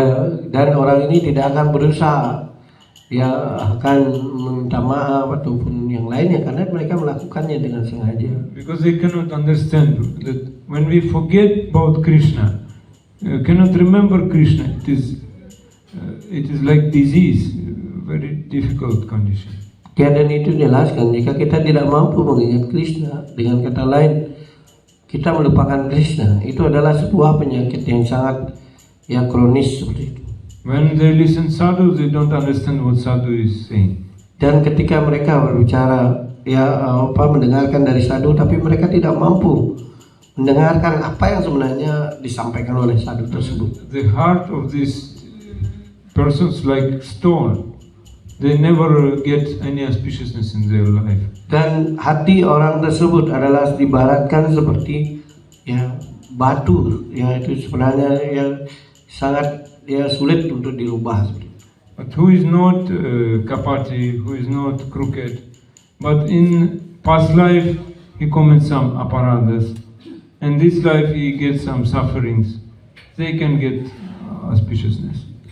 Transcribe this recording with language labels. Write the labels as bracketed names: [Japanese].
[Indonesian] Ya, dan orang ini tidak akan berusaha ya akan minta maaf ataupun yang lainnya, karena mereka melakukannya dengan sengaja. [English] Because they cannot understand that when we forget about Krishna, cannot remember Krishna, it is like disease, very difficult condition. [Indonesian] Ya, dan itu jelaskan jika kita tidak mampu mengingat Krishna, dengan kata lain kita melupakan Krishna, itu adalah sebuah penyakit yang sangat ya kronis seperti itu. [English] When they listen sadhu, they don't understand what sadhu is saying. [Indonesian] Dan ketika mereka berbicara ya mendengarkan dari sadhu, tapi mereka tidak mampu mendengarkan apa yang sebenarnya disampaikan oleh sadhu tersebut. [English] The heart of these persons like stone. They never get any auspiciousness in their life. [Indonesian] Dan hati orang tersebut adalah dibaratkan seperti ya batu, ya itu sebenarnya yang sangat sulit untuk dirubah. [English] But who is not kapati, who is not crooked, but in past life he commits some aparadhas, and this life he gets some sufferings, they can get auspiciousness.